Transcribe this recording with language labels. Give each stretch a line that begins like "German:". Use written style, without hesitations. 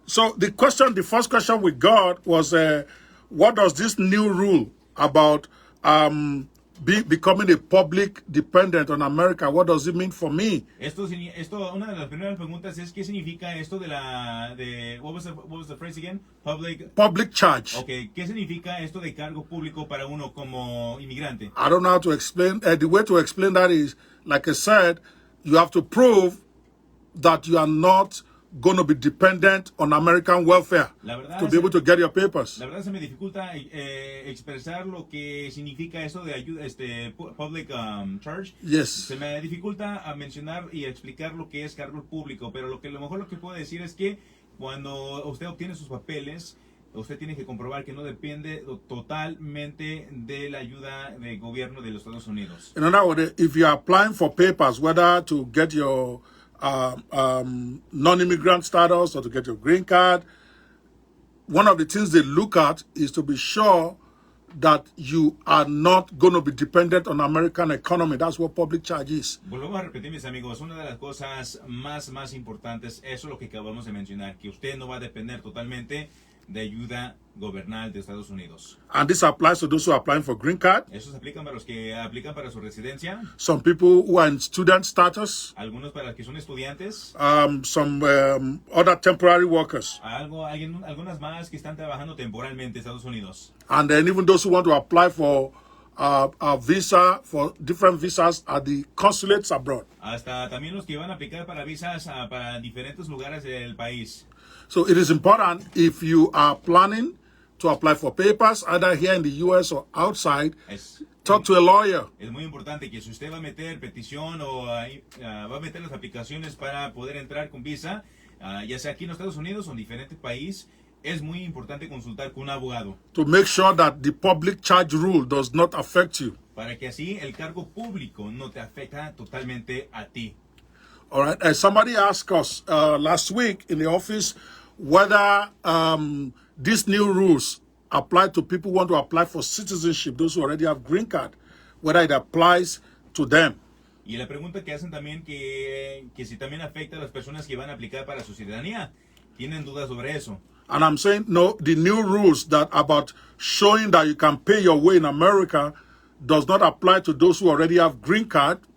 English: So the first question we got was, what does this new rule about becoming a public dependent on America, what does it mean for me?
Spanish: Esto, una de las primeras preguntas es ¿qué significa esto
English: what was the phrase again? Public charge.
Spanish: Okay, ¿qué significa esto de cargo público para uno como inmigrante?
English: I don't know how to explain. The way to explain that is, like I said, you have to prove that you are not going to be dependent on American welfare to be able to get your papers.
Spanish: La verdad se me dificulta expresar lo que significa esto de ayuda, public charge.
English: Yes.
Spanish: Se me dificulta a mencionar y explicar lo que es cargo público, pero lo que puedo decir es que cuando usted obtiene sus papeles, usted tiene que comprobar que no depende totalmente de la ayuda del gobierno de los Estados Unidos.
English: In other words, if you are applying for papers, whether to get your non-immigrant status or to get your green card, one of the things they look at is to be sure that you are not going to be dependent on American economy. That's what public charge is.
Spanish: Volvemos a repetir, mis amigos, una de las cosas más importantes, eso es lo que acabamos de mencionar, que usted no va a depender totalmente de ayuda gubernamental de Estados Unidos.
English: And this applies to those who are applying for green card.
Spanish: Eso se aplica para los que aplican para su residencia,
English: Some people who are in student status.
Spanish: algunos para los que son estudiantes,
English: Some other temporary workers.
Spanish: algunas más que están trabajando temporalmente en Estados Unidos.
English: And then even those who want to apply for a visa, for different visas at the consulates abroad.
Spanish: Hasta también los que van a aplicar para visas para diferentes lugares del país.
English: So it is important, if you are planning to apply for papers, either here in the US or outside, talk to a lawyer.
Spanish: Es muy importante que si usted va a meter petición o va a meter las aplicaciones para poder entrar con visa, ya sea aquí en los Estados Unidos o en diferentes países, es muy importante consultar con un abogado.
English: To make sure that the public charge rule does not affect you.
Spanish: Para que así el cargo público no te afecta totalmente a ti.
English: All right. Somebody asked us last week in the office whether these new rules apply to people who want to apply for citizenship, those who already have green card, whether it applies to them.
Spanish: Y la pregunta que hacen también que si también afecta a las personas que van a aplicar para su ciudadanía. ¿Tienen dudas sobre eso?
English: And I'm saying, no, the new rules that about showing that you can pay your way in America does not apply to those who already have green card.